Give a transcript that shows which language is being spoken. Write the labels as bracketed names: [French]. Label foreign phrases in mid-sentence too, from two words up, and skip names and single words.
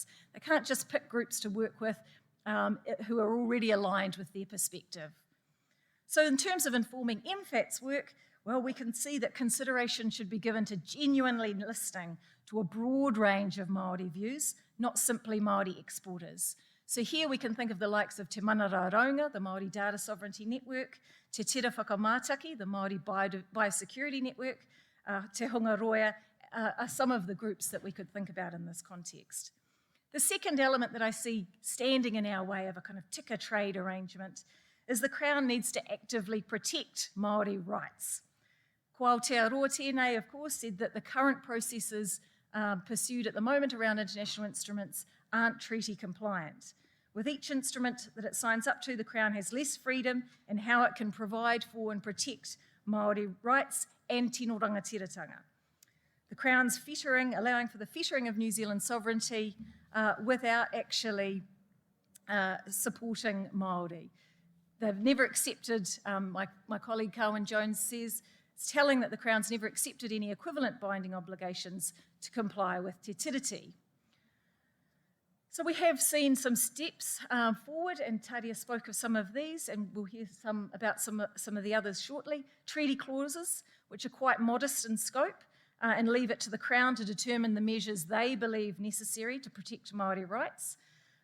[English] They can't just pick groups to work with who are already aligned with their perspective. So in terms of informing MFAT's work, well, we can see that consideration should be given to genuinely listening to a broad range of Māori views, not simply Māori exporters. So here we can think of the likes of Te Mana Rāraunga, the Māori Data Sovereignty Network, Te Tera Whakamātaki, the Māori Biosecurity Network, Te Hungaroia, are some of the groups that we could think about in this context. The second element that I see standing in our way of a kind of tika trade arrangement is the Crown needs to actively protect Māori rights. Ko Aotearoa tēnei, of course, said that the current processes pursued at the moment around international instruments aren't treaty compliant. With each instrument that it signs up to, the Crown has less freedom in how it can provide for and protect Māori rights and [Māori] tino rangatiratanga. [English] The Crown's fettering, allowing for the fettering of New Zealand sovereignty without actually supporting Māori. They've never accepted, my colleague Carwyn Jones says, it's telling that the Crown's never accepted any equivalent binding obligations to comply with [Māori] te tiriti. [English] So we have seen some steps forward, and Taria spoke of some of these, and we'll hear about some of the others shortly. Treaty clauses, which are quite modest in scope, and leave it to the Crown to determine the measures they believe necessary to protect Māori rights.